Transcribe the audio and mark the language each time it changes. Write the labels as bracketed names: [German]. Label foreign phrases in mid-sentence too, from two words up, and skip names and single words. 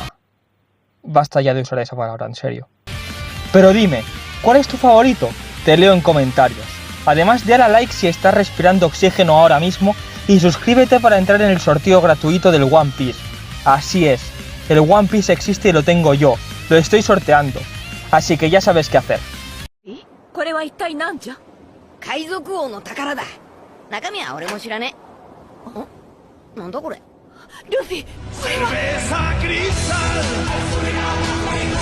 [Spanish] Basta ya de usar esa palabra, en serio. Pero dime, ¿cuál es tu favorito? Te leo en comentarios. Además, dale a like si estás respirando oxígeno ahora mismo y suscríbete para entrar en el sorteo gratuito del One Piece. Así es, el One Piece existe y lo tengo yo, lo estoy sorteando. Así que ya sabes qué hacer. [Japanese] これは一体何じゃ？海賊王の宝だ。中身は俺も知らねえ。なんだこれ。ルフィ、それは。